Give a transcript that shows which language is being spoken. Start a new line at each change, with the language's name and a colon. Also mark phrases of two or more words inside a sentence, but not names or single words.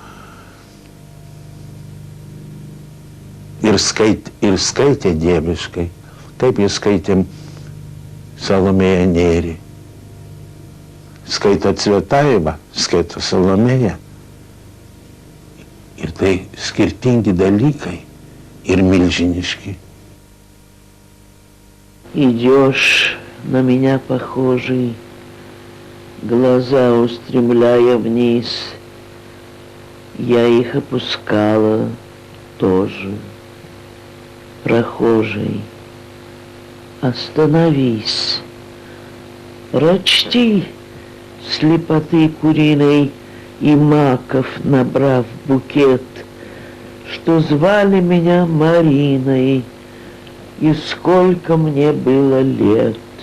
Lithuanian: Ir skaitė dieviškai, kaip jis skaitėm Salomėją Nėrį. Skaito Cvetajevą, skaito Salomėją. Ir tai skirtingi dalykai ir milžinišки.
Russian: Идешь на меня похожий, глаза устремляя вниз. Я их опускала тоже. Прохожий, остановись, прочти слепоты куриной и маков, набрав букет, что звали меня Мариной, и сколько мне было лет.